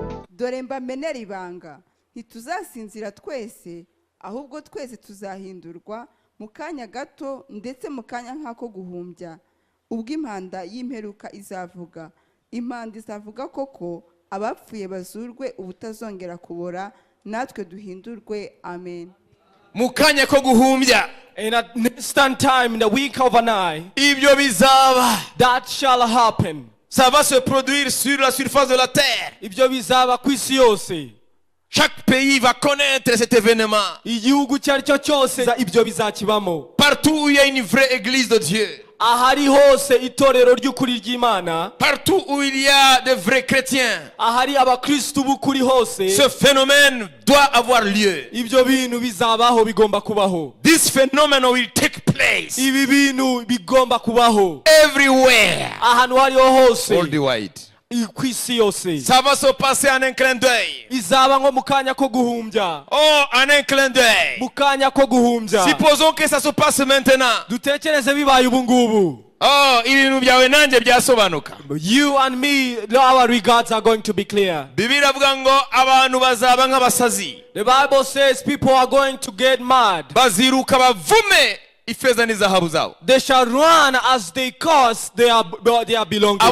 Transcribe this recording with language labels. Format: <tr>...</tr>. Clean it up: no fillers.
<rw>Dore mbamenera ibanga ntituzasinzira twese ahubwo twese tuzahindurwa mu kanya gato ndetse mu kanya nk'ako guhumbya ubwo impanda y'imperuka izavuga impanda izavuga koko abapfuye bazurwe ubutazongera kubora natwe duhindurwe amen. Mu kanya ko guhumbya,</rw> <en>in an instant time, in the week of an eye,</en> <rw>ibyo bizaba,</rw> <en>that shall happen.</en> <fr>Ça va se produire sur la surface de la terre.</fr> <rw>Ibyo bizaba ku isi yose.</rw> <fr>Chaque pays va connaître cet événement.</fr> <rw>Igihugu cyaricyo cyose ibyo bizakibamo.</rw> <fr>Partout où il y a une vraie église de Dieu.</fr> <rw>Ahari hose itorero ry'ukuri ry'Imana.</rw> <fr>Partout où il y a de vrais chrétiens.</fr> <rw>Ahari abakristo b'ukuri hose.</rw> <fr>Ce phénomène doit avoir lieu.</fr> <rw>Ibyo bintu bizabaho bigomba kubaho.</rw> <en>This phenomenon will take place.</en> <rw>Ibi bintu bigomba kubaho.</rw> <en>Everywhere.</en> <rw>Ahantu hariho hose.</rw> <en>Worldwide.</en> <rw>Ku isi yose.</rw> <fr>Ça va se passer en un clin d'œil.</fr> <rw>Izaba nko mu kanya ko guhumbya.</rw> <fr>Oh, en un clin d'œil.</fr> <rw>Mu kanya ko guhumbya.</rw> <fr>Supposons que ça se passe maintenant.</fr> <rw>Dutekereze bibaye ubu ngubu. Oh, ibintu byawe nanjye byasobanuka.</rw> <en>You and me, our regards are going to be clear.</en> <rw>Bibiliya iravuga ngo abantu bazaba nk'abasazi.</rw> <en>The Bible says people are going to get mad.</en> <rw>Baziruka bavume ifeza n'izahabu zabo.</rw> <en>They shall run as they curse their belongings.</en>